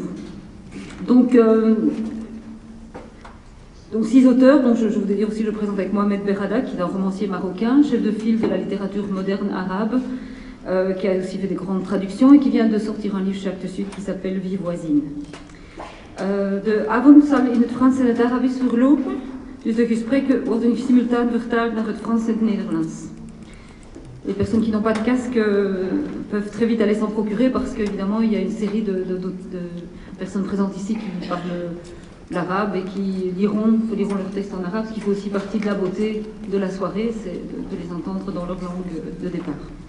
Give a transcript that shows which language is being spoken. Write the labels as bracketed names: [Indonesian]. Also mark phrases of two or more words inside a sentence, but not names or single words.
[French] Donc 6 auteurs, donc je voudrais dire aussi, je présente avec Mohamed Berrada, qui est un romancier marocain, chef de file de la littérature moderne arabe, qui a aussi fait des grandes traductions et qui vient de sortir un livre chez Actes Sud qui s'appelle Vie voisine. [Dutch] De avond zal in het Frans en het Arabisch verlopen, dus de gesprekken worden simultaan vertaald naar het Frans en het Nederlands. [French] Les personnes qui n'ont pas de casque peuvent très vite aller s'en procurer parce qu'évidemment il y a une série de personnes présentes ici qui parlent l'arabe et qui liront leur texte en arabe, ce qui fait aussi partie de la beauté de la soirée, c'est de les entendre dans leur langue de départ.